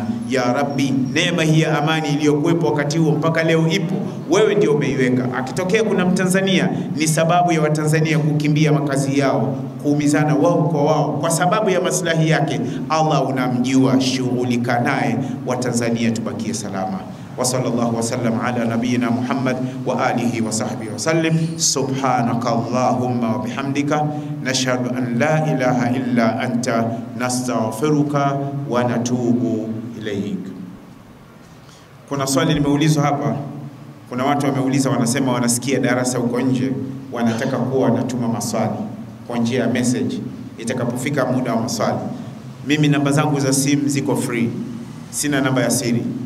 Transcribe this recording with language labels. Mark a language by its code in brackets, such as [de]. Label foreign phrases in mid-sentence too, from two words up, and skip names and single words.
[sw] Ya Rabbi, neema hii ya amani iliyokuwepo wakati huo mpaka leo ipo, wewe ndiye umeiweka. Akitokea kuna Mtanzania, ni sababu ya Watanzania kukimbia makazi yao, kuumizana wao kwa wao kwa sababu ya maslahi yake, Allah unamjua, shughulika naye. Wa Tanzania tubakie salama. [ar] وصلى الله وسلم على نبينا محمد وعلى آله وصحبه وسلم. سبحانك اللهم وبحمدك نشهد أن لا إله إلا أنت نستغفرك ونتوب إليك. [sw] Kuna swali limeulizwa hapa. Kuna watu wameuliza, wanasema wanasikia darasa huko nje, wanataka kuwa wanatuma maswali kwa njia ya message itakapofika muda wa maswali. Mimi namba zangu za simu ziko free, sina namba ya siri.